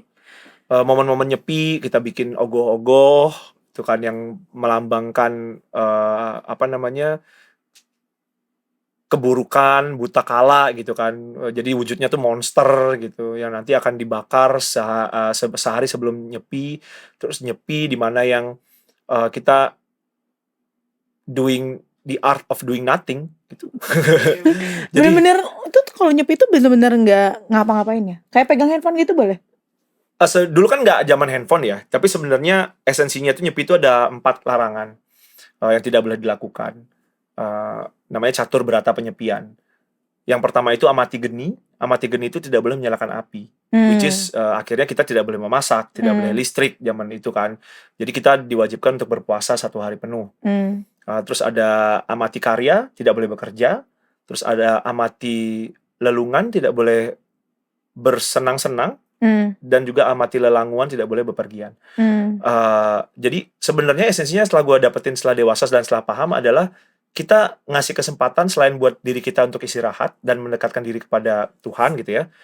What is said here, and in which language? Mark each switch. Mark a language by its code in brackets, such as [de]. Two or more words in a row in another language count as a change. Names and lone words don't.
[id] Momen-momen nyepi, kita bikin ogoh-ogoh, itu kan yang melambangkan keburukan, buta kala gitu kan. Jadi wujudnya tuh monster gitu, yang nanti akan dibakar sehari sebelum nyepi. Terus nyepi di mana yang kita [en] doing the art of doing nothing [id] gitu. Jadi bener-bener itu kalau nyepi itu bener-bener nggak ngapa-ngapain ya? Kayak pegang handphone gitu boleh? Dulu kan nggak zaman handphone ya, tapi sebenarnya esensinya tuh nyepi itu ada 4 larangan yang tidak boleh dilakukan. Namanya catur berata penyepian. Yang pertama itu amati geni. Amati geni itu tidak boleh menyalakan api. [en] Which is [id] akhirnya kita tidak boleh memasak, tidak boleh listrik zaman itu kan. Jadi kita diwajibkan untuk berpuasa 1 hari penuh. Terus ada amati karya, tidak boleh bekerja. Terus ada amati lelungan, tidak boleh bersenang-senang. Dan juga amati lelanguan, tidak boleh bepergian. Jadi sebenarnya esensinya setelah gue dapetin setelah dewasa dan setelah paham adalah kita ngasih kesempatan selain buat diri kita untuk istirahat dan mendekatkan diri kepada Tuhan gitu ya.